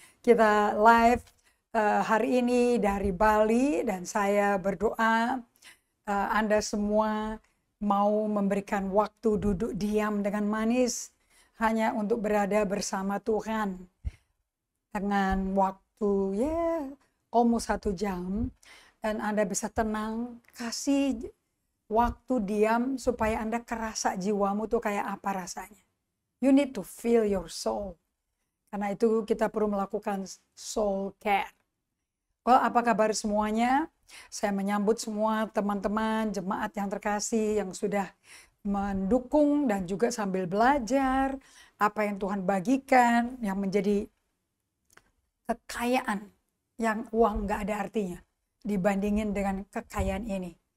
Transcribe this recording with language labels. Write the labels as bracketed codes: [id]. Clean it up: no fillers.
[id] Kita live hari ini dari Bali dan saya berdoa Anda semua mau memberikan waktu duduk diam dengan manis hanya untuk berada bersama Tuhan dengan waktu almost 1 jam dan Anda bisa tenang, kasih waktu diam supaya Anda kerasa jiwamu tuh kayak apa rasanya. [en] You need to feel your soul. [id] Karena itu kita perlu melakukan soul care. Well, apa kabar semuanya? Saya menyambut semua teman-teman jemaat yang terkasih yang sudah mendukung dan juga sambil belajar apa yang Tuhan bagikan yang menjadi kekayaan yang uang nggak ada artinya dibandingin dengan kekayaan ini.